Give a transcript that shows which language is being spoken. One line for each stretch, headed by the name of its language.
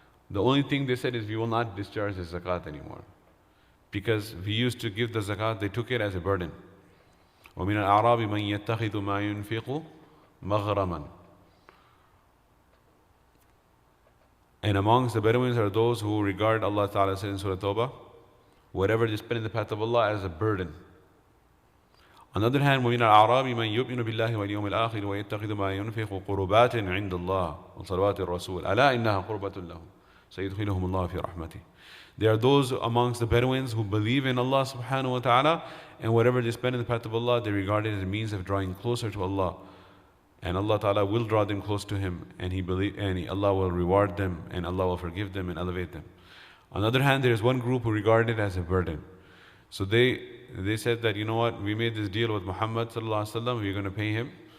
English: The only thing they said is, we will not discharge the zakat anymore. Because we used to give the zakat, they took it as a burden.
Arabic: وَمِنَ الْأَعْرَابِ مَنْ يَتَّخِذُ مَا يُنْفِقُ مَغْرَمًا.
English: And amongst the Bedouins are those who regard, Allah Ta'ala said in Surah Tawbah, whatever they spend in the path of Allah as a burden. On the other hand,
Arabic: وَمِنَ الْأَعْرَابِ مَنْ يُؤْمِنُ بِاللَّهِ وَالْيَوْمِ الْآخِرِ وَيَتَّخِذُ مَا يُنْفِقُ قُرُبَاتٍ عِنْدَ اللَّهِ وَصَلَوَاتِ الرَّسُولِ أَلَا إِنَّهَا قُرْبَةٌ لَهُمْ سَيُدْخِلُهُمُ اللَّهُ فِي رَحْمَتِهِ.
English: There are those amongst the Bedouins who believe in Allah subhanahu wa ta'ala, and whatever they spend in the path of Allah, they regard it as a means of drawing closer to Allah. And Allah Ta'ala will draw them close to Him, and Allah will reward them, and Allah will forgive them and elevate them. On the other hand, there is one group who regard it as a burden. So they said that, you know what, we made this deal with Muhammad sallallahu alaihi wasallam, we're going to pay him.